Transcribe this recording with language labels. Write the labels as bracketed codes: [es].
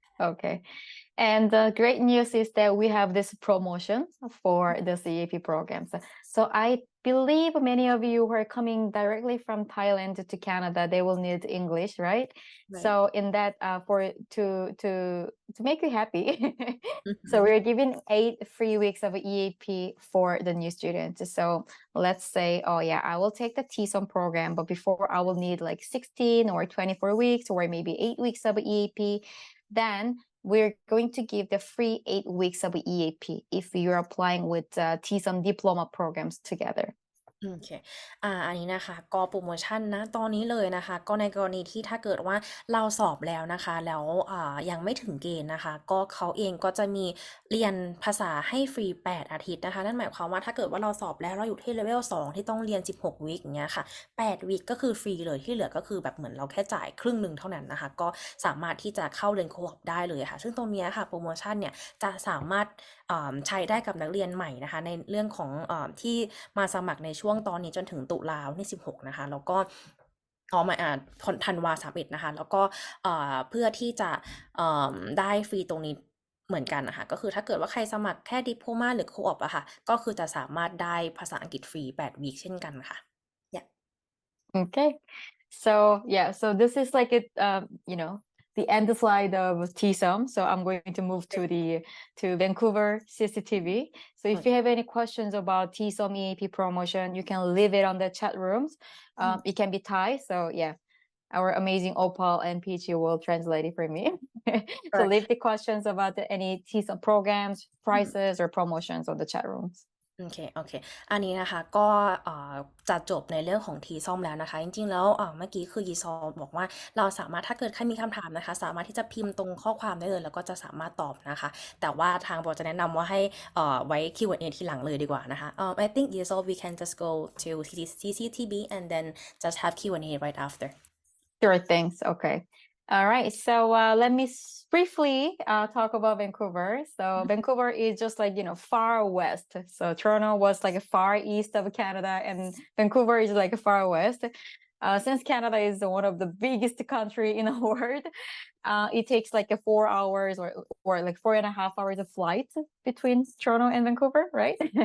[en] Okay. And the great news is that we have this promotion for the CAP programs. So I believe many of you who are coming directly from Thailand to Canada, they will need English, right? Right. So in that, for to make you happy, so Mhm. we're giving 8 free weeks of EAP for the new students. So let's say, oh yeah, I will take the TSOM program, but before I will need like 16 or 24 weeks or maybe 8 weeks of EAP. Then we're going to give the free 8 weeks of EAP if you're applying with TSOM diploma programs together. [th] โอเคอันนี้นะคะก็โปรโมชั่นนะตอนนี้เลยนะคะก็ในกรณีที่ถ้าเกิดว่าเราสอบแล้วนะคะแล้วยังไม่ถึงเกณฑ์นะคะก็เขาเองก็จะมีเรียนภาษาให้ฟรี8อาทิตย์นะคะนั่นหมายความว่าถ้าเกิดว่าเราสอบแล้วเราอยู่ที่เลเวล2ที่ต้องเรียน16วีคอย่างเงี้ยค่ะ8วีคก็คือฟรีเลยที่เหลือก็คือแบบเหมือนเราแค่จ่ายครึ่งหนึ่งเท่านั้นนะคะก็สามารถที่จะเข้าเรียนโคออปได้เลยค่ะซึ่งตรงนี้ค่ะโปรโมชั่นเนี่ยจะสามารถ ใช้ได้กับนักเรียนใหม่นะคะในเรื่องของที่มาสมัครในช่วงตอนนี้จนถึงตุลาที่16นะคะแล้วก็มาธันวา31นะคะแล้วก็เพื่อที่จะได้ฟรีตรงนี้เหมือนกันนะคะก็คือถ้าเกิดว่าใครสมัครแค่ดิโพมาหรือโคออปอะค่ะก็คือจะสามารถได้ภาษาอังกฤษฟรี8วีคเช่นกันค่ะ [en] Okay. So yeah, so this is like it, the end slide of TSOM. So I'm going to move to Vancouver CCTV. So if you have any questions about TSOM EAP promotion, you can leave it on the chat rooms. It can be Thai. So yeah, our amazing Opal and Peachy will translate it for me. So leave the questions about any TSOM programs, prices, or promotions on the chat rooms. [th] โอเคอันนี้นะคะก็จะจบในเรื่องของทีซ่อมแล้วนะคะจริงๆแล้วเมื่อกี้คือยีซอบอกว่าเราสามารถถ้าเกิดใครมีคำถามนะคะสามารถที่จะพิมพ์ตรงข้อความได้เลยแล้วก็จะสามารถตอบนะคะแต่ว่าทางบอจะแนะนำว่าให้ไว้ Q&A ทีหลังเลยดีกว่านะคะ [en] I think Yesol we can just go to CCTB and then just have Q&A right after. Sure, thanks. Okay. All right. So let me briefly talk about Vancouver. So Vancouver is just like, far west. So Toronto was like far east of Canada and Vancouver is like far west. Since Canada is one of the biggest country in the world, it takes like 4 hours or like 4.5 hours of flight between Toronto and Vancouver, right?